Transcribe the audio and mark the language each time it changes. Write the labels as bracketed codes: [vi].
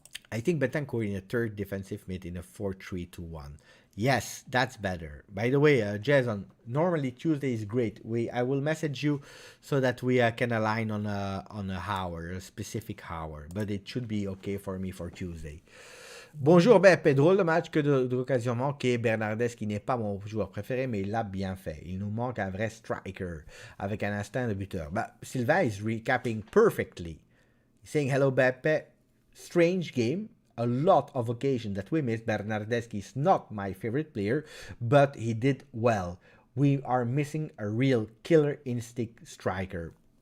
[en] I think Betancourt in a 3rd defensive mid in a 4-3-2-1. Yes, that's better. By the way, Jason, normally Tuesday is great. I will message you so that we can align on a hour, a specific hour. But it should be okay for me for Tuesday. [fr] Bonjour Beppe, drôle de match que d'occasion manquée. Bernardeschi n'est pas mon joueur préféré, mais il l'a bien fait. Il nous manque un vrai striker avec un instinct de buteur. [en] But Sylvain is recapping perfectly. He's saying hello Beppe. Strange game. A lot of occasions that we missed. Bernardeschi is not my favorite player, but he did well. We are missing a real killer instinct striker.